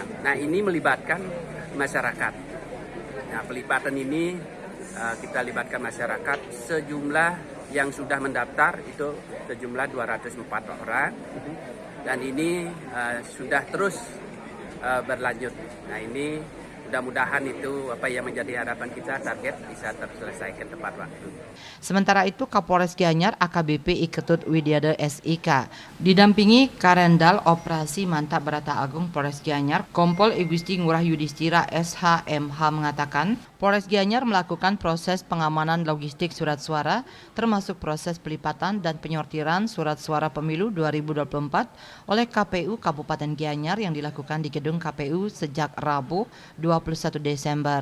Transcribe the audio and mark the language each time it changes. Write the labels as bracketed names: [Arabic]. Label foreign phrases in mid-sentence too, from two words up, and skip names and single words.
[Indonesian] Nah ini melibatkan masyarakat. Nah pelipatan ini kita libatkan masyarakat sejumlah yang sudah mendaftar itu sejumlah 204 orang. Dan ini sudah terus berlanjut. Nah ini mudah-mudahan itu apa yang menjadi harapan kita, target bisa terselesaikan tepat waktu. Sementara itu Kapolres Gianyar AKBP Iketut Widyade SIK didampingi Karendal Operasi Mantap Berata Agung Polres Gianyar Kompol Igusti Ngurah Yudhistira SHMH mengatakan Polres Gianyar melakukan proses pengamanan logistik surat suara termasuk proses pelipatan dan penyortiran surat suara pemilu 2024 oleh KPU Kabupaten Gianyar yang dilakukan di gedung KPU sejak Rabu 21 Desember.